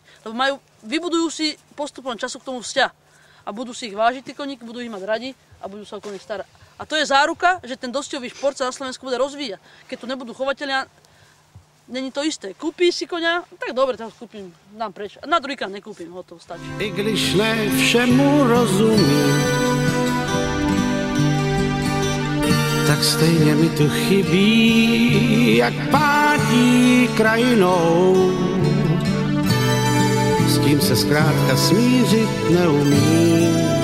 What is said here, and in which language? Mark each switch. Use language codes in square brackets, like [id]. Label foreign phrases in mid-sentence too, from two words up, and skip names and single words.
[sk] Lebo vybudujú si postupom času k tomu vzťah. A budú si ich vážiť, tí koníky, budú ich mať radi a budú sa o nich starať. A to je záruka, že ten dosťový šport sa na Slovensku bude rozvíjať. Keď tu nebudú chovatelia, není to isté. Kúpíš si koňa, tak dobre, tak kúpim, dám preč. A na druhýkrát nekúpim, hotovo, stačí. [cs] I když ne všemu rozumím, tak stejně mi tu chybí, jak pátí krajinou, s tím se zkrátka smířit neumím.